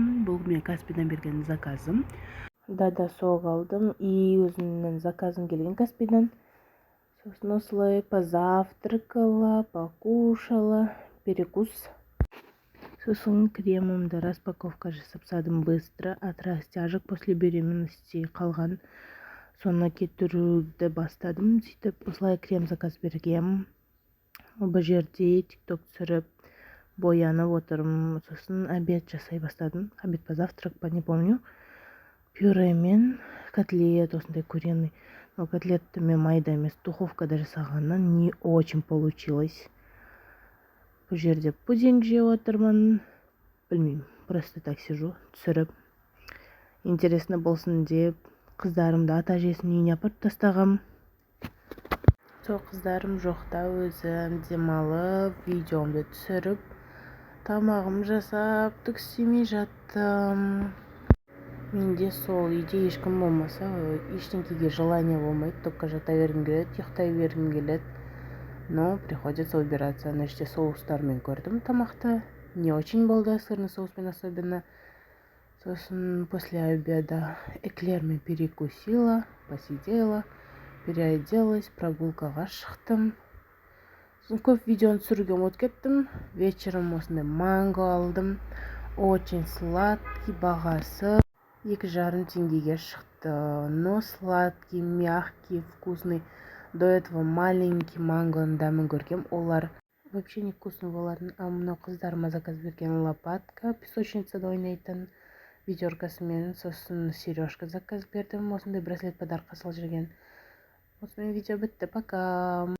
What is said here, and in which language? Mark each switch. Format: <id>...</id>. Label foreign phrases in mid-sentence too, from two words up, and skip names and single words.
<kk>Бұл мен Каспийдан берген заказым. Да, соғ алдым и өзімнің заказым келген Каспийдан. Сосын осылай</kk> <ru>позавтракала, покушала, перекус.</ru> <kk>Сосын кремімді распаковка жасап тастадым быстро.</kk> <ru>От растяжек после беременности қалған.</ru> <kk>Соны кетіруді бастадым. Сөйтіп осылай крем заказ бергем. Бұл жерде тикток түсіріп боянып отырмын. Сосын обед жасай бастадым.</kk> <ru>Обед по завтрак, не помню.</ru> <kk>Пюре мен котлет, осындай куриный. Но котлетті мен майда емес духовкада жасағаннан</kk> <ru>не очень получилось.</ru> <kk>Бұл жерде пудинг жеп отырмын. Білмеймін,</kk> <ru>просто так сижу,</ru> <kk>түсіріп. Интересно болсын деп, қыздарымды ата-әжесінің үйіне апарып тастағам. Сол қыздарым жоқта өзім демалып, видеомды түсіріп, тамағым жасап, түк істемей жаттым. Менде сол үйде ешкім болмаса, ештеңкеге желание болмайды, только жата бергім келеді, ұйықтай бергім келеді.</kk> <ru>Но приходится убираться.</ru> <kk>Нәште соустармен көрдім тамақты.</kk> <ru>Не очень</ru> <kk>болды, сырный соуспен особенно. Сосын</kk> <ru>после обеда</ru> <kk>эклермен</kk> <ru>перекусила, посидела, переоделась,</ru> <kk>прогулкаға шықтым. Сосын көп видеоны түсіруге ұмытып кеттім. Вечером осындай манго алдым.</kk> <ru>Очень сладкий,</ru> <kk>бағасы 2,5 теңгеге шықты.</kk> <ru>Но сладкий, мягкий, вкусный. До этого маленький</ru> <kk>мангоның дәмін көргем. Олар</kk> <ru>вообще не вкусный</ru> <kk>болатын. А мынау қыздарыма заказ берген лопатка песочницада ойнайтын ведеркасымен. Сосын сережка заказ бердім. Осындай браслет подаркқа салып жүрген. Осымен видео бітті. Пока.</kk>